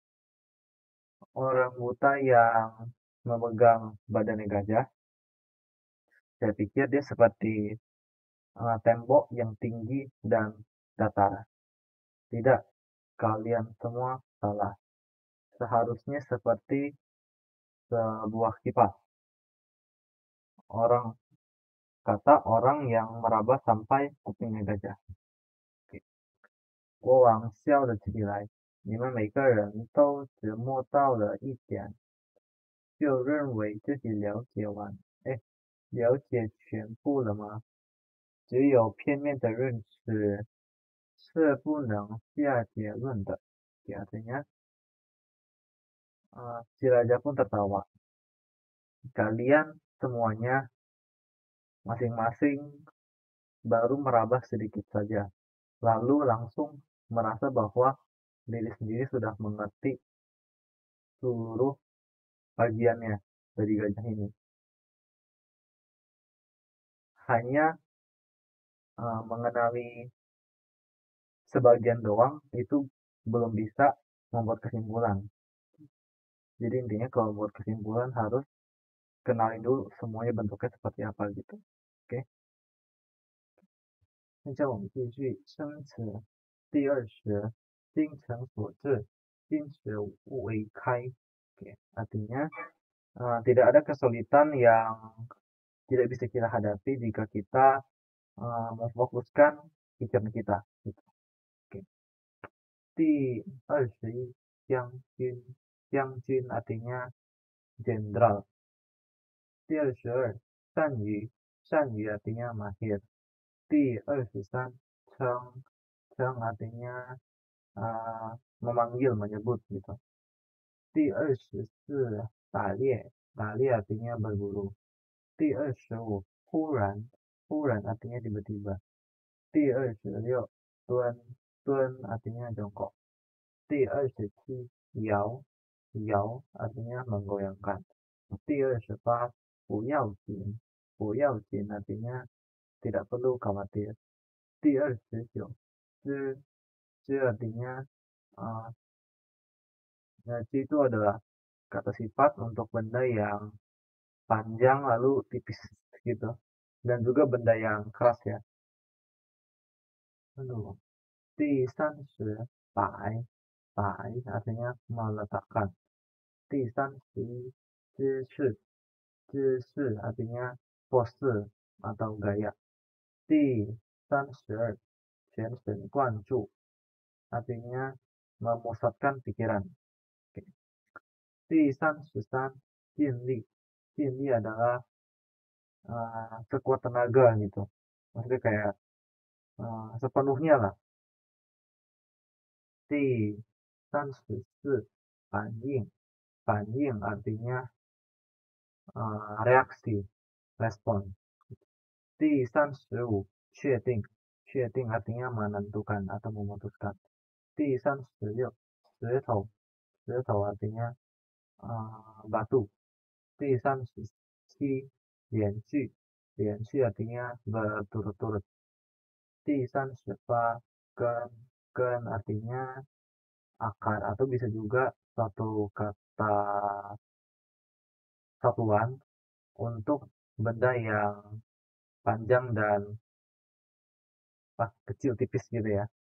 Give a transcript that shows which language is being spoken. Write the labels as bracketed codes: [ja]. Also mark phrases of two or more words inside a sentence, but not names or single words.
[id] Orang buta yang memegang badannya gajah, saya pikir dia seperti tembok yang tinggi dan datar. Tidak, kalian semua salah. Seharusnya seperti sebuah kipas. Orang kata orang yang meraba sampai kupingnya gajah. [zh] 国王笑了起来，你们每个人都只摸到了一点，就认为自己了解全部了吗？只有片面的认识是不能下结论的。 [id] Artinya, si raja pun tertawa. Kalian semuanya masing-masing baru meraba sedikit saja, lalu langsung merasa bahwa diri sendiri sudah mengerti seluruh bagiannya dari gajah ini. Hanya mengenali sebagian doang itu belum bisa membuat kesimpulan. Jadi intinya kalau buat kesimpulan harus kenalin dulu semuanya bentuknya seperti apa gitu. Oke. [zh] 那叫我们继续生词第20 精诚所至 金石 为开. [id] Oke. Artinya tidak ada kesulitan yang tidak bisa kita hadapi jika kita memfokuskan pikiran kita gitu. Oke. [zh] 第21 将军 [id] artinya jenderal. [zh] 第22 善于 [id] artinya mahir. [zh] 第23 称 [id] artinya memanggil, menyebut gitu. [zh] 第24 打猎 [id] artinya berburu. [zh] 第25 忽然 [id] artinya tiba-tiba. [zh] 第26 蹲 [id] artinya jongkok. [zh] 第27 摇 [id] artinya menggoyangkan. [zh] 第28 不要紧 [id] artinya tidak perlu khawatir. [zh] 第29 知 [id] artinya itu adalah kata sifat untuk benda yang panjang lalu tipis gitu, dan juga benda yang keras ya. Lalu [zh] 第30 摆 [id] artinya meletakkan. [zh] 第31 姿势 [id] artinya pose atau gaya. [zh] 第32 全神贯注 [id] artinya memusatkan pikiran. Oke. [zh] 第33 尽力 [id] adalah sekuat tenaga gitu, maksudnya kayak sepenuhnya lah. [zh] 第34 反应 [id] artinya reaksi, respon. [zh] 第35 确定 [id] artinya menentukan atau memutuskan. [zh] 第36 石头 [id] artinya batu. [zh] 第37 连续 [id] artinya berturut-turut. [zh] 第38 根 [id] artinya akar atau bisa juga satu kata satuan untuk benda yang panjang dan kecil tipis gitu ya.